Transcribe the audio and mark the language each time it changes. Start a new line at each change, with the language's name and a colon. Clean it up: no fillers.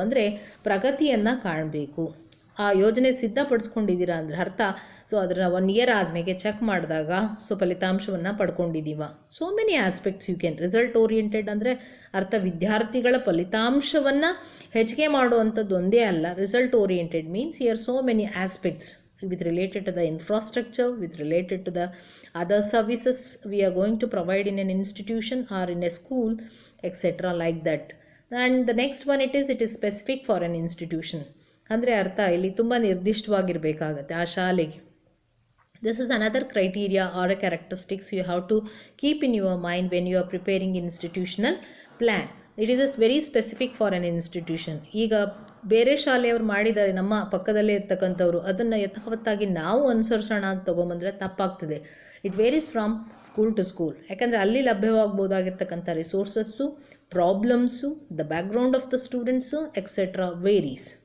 Kannada: ಅಂದರೆ ಪ್ರಗತಿಯನ್ನು ಕಾಣಬೇಕು. ಆ ಯೋಜನೆ ಸಿದ್ಧಪಡಿಸ್ಕೊಂಡಿದ್ದೀರಾ ಅಂದರೆ ಅರ್ಥ, ಸೊ ಅದರ 1 year ಆದಮೇಲೆ ಚೆಕ್ ಮಾಡಿದಾಗ ಸೊ ಫಲಿತಾಂಶವನ್ನು ಪಡ್ಕೊಂಡಿದ್ದೀವ.
English: So many aspects you can.
Kannada: Result oriented ಅಂದರೆ ಅರ್ಥ ವಿದ್ಯಾರ್ಥಿಗಳ ಫಲಿತಾಂಶವನ್ನು ಹೆಚ್ಚಿಗೆ ಮಾಡುವಂಥದ್ದು ಒಂದೇ ಅಲ್ಲ.
English: Result oriented means here so many aspects with related to the infrastructure, with related to the other services we are going to provide in an institution or in a school, etc. like that. And the next one it is specific for an institution.
Kannada: ಅಂದರೆ ಅರ್ಥ ಇಲ್ಲಿ ತುಂಬ ನಿರ್ದಿಷ್ಟವಾಗಿರಬೇಕಾಗತ್ತೆ ಆ ಶಾಲೆಗೆ.
English: This is another criteria or a characteristics you have to keep in your mind when you are preparing institutional plan. It is very specific for an institution.
Kannada: ಈಗ ಬೇರೆ ಶಾಲೆಯವರು ಮಾಡಿದ್ದಾರೆ, ನಮ್ಮ ಪಕ್ಕದಲ್ಲೇ ಇರ್ತಕ್ಕಂಥವ್ರು ಅದನ್ನು ಯಥಾವತ್ತಾಗಿ ನಾವು ಅನುಸರಿಸೋಣ ಅಂತ ತೊಗೊಂಬಂದರೆ ತಪ್ಪಾಗ್ತದೆ.
English: It varies from school to school.
Kannada: ಯಾಕಂದರೆ ಅಲ್ಲಿ ಲಭ್ಯವಾಗ್ಬೋದಾಗಿರ್ತಕ್ಕಂಥ
English: Resources, problems, the background of the students etcetera varies.